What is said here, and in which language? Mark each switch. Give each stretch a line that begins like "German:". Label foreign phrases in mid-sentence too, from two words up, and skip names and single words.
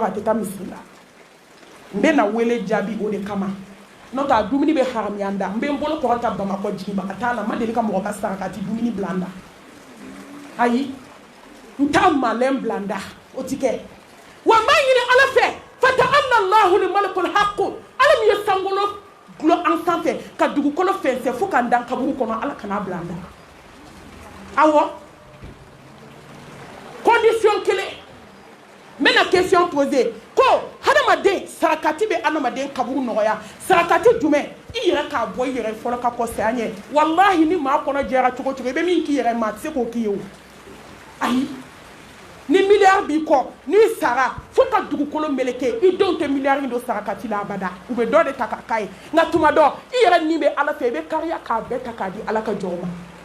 Bambara: a tɛ taa misiri la n bɛna wele jaabi o de kama n'o tɛ a dumuni bɛ haramiya n da n bɛ n bolo kɔrɔta bamakɔ jiginbaga t'a la n ma deli ka mɔgɔ ka sarakati dumuni bila n da ayi n t'a malɛn bila n da o ti kɛ wa n b'a ɲini ala fɛ
Arabic: فتعالى الله الملك الحق
Bambara: ala min ye sankolo gulɔ an sanfɛ ka dugukolo fɛnsɛn fo ka n dan kaburu kɔnɔ ala kana bila n da awɔ condition kelen n bɛna
French: question poser
Bambara: ko hadamaden sarakati bɛ hadamaden kaburu nɔgɔya sarakati jumɛn i yɛrɛ k'a bɔ i yɛrɛ fɔlɔ ka kɔ saya ɲɛ wallahi ni maa kɔnɔ jɛra cogo cogo i bɛ min k'i yɛrɛ ma a tɛ se k'o k'i ye o ayi ni miliyari b'i kɔ n'i sara fo ka dugukolo meleke i denw tɛ miliyari in don sarakati la abada u bɛ dɔ de ta ka k'a ye nka tuma dɔ i yɛrɛ nin bɛ ala fɛ i bɛ kariya k'a bɛɛ ta k'a di ala ka jɔn ma